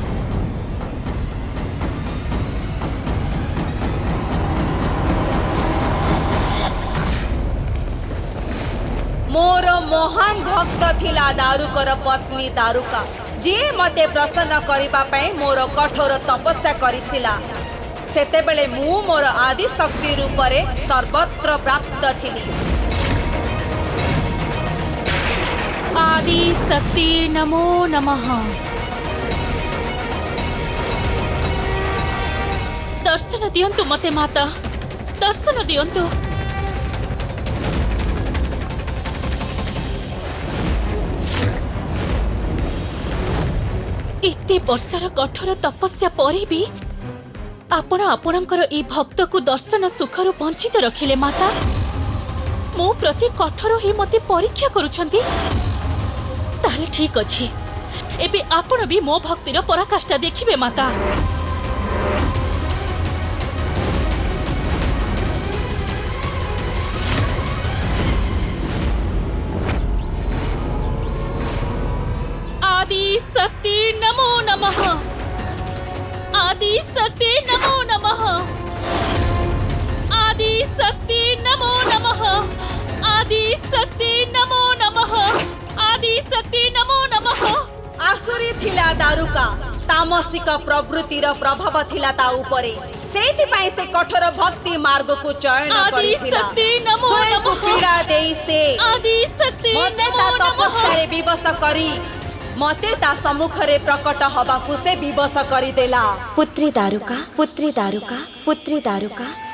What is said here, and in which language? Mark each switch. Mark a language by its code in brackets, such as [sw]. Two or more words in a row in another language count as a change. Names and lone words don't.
[or] ମୋର ମହାନ ଭକ୍ତ ଥିଲା ଦାରୁକର ପତ୍ନୀ ଦାରୁକା, ଯିଏ ମତେ ପ୍ରସନ୍ନ କରିବା ପାଇଁ ମୋର କଠୋର ତପସ୍ୟା କରିଥିଲା। ସେତେବେଳେ ମୁଁ ମୋର ଆଦି ଶକ୍ତି ରୂପରେ ସର୍ବତ୍ର ପ୍ରାପ୍ତ ଥିଲି। [sa] आदि शक्ति नमो नमः। [or] ଦର୍ଶନ ଦିଅନ୍ତୁ ମତେ ମାତା, ଦର୍ଶନ ଦିଅନ୍ତୁ। ଏତେ ବର୍ଷର କଠୋର ତପସ୍ୟା ପରେ ବି ଆପଣ ଆପଣଙ୍କର ଏ ଭକ୍ତ କୁ ଦର୍ଶନ ସୁଖରୁ ବଞ୍ଚିତ ରଖିଲେ ମାତା। ମୋ ପ୍ରତି କଠୋର ହିଁ ମତେ ପରୀକ୍ଷା କରୁଛନ୍ତି। ତାହେଲେ ଠିକ ଅଛି, ଏବେ ଆପଣ ବି ମୋ ଭକ୍ତିର ପରାକାଷ୍ଠା ଦେଖିବେ ମାତା। [sa] आदि शक्ति नमो नमः। आदि शक्ति नमो नमः। आदि शक्ति नमो नमः। आदि शक्ति नमो नमः। आदि शक्ति नमो नमः। [or] ଆସୁରୀ ଥିଲା ଦାରୁକା, ତାମସିକ ପ୍ରବୃତ୍ତିର ପ୍ରଭାବ ଥିଲା ତା ଉପରେ, ସେଥି ପାଇଁ ସେ କଠୋର ଭକ୍ତି ମାର୍ଗ କୁ ଚୟନ [sa] आदि [or] କରିଥିଲା। [sa] शक्ति नमो [or] ସ୍ୱୟଂ କୁ [sa] नमः। [or] ପୀଡ଼ା ଦେଇ ସେ [sa] आदि शक्ति [or] मते [sa] नमो [or] ता [sa] नमः। [or] ତପସ୍ୟାରେ ବିବଶ କରି ମତେ ତା ସମ୍ମୁଖରେ ପ୍ରକଟ ହେବାକୁ ସେ ବିବଶ କରି ଦେଲା। ପୁତ୍ରୀ ଦାରୁକା, ପୁତ୍ରୀ ଦାରୁକା, ପୁତ୍ରୀ ଦାରୁକା।